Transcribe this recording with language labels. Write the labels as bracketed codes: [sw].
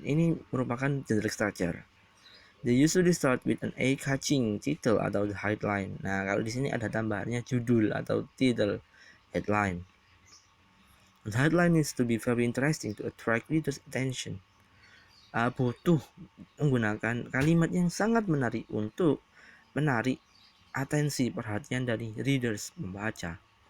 [id] Ini merupakan generic structure. [en] They usually start with an eye-catching title atau the headline. [id] Nah, kalau di sini ada tambahannya judul atau title, headline. [en] The headline needs to be very interesting to attract readers' attention. [id] butuh menggunakan kalimat yang sangat menarik untuk menarik atensi perhatian dari readers membaca.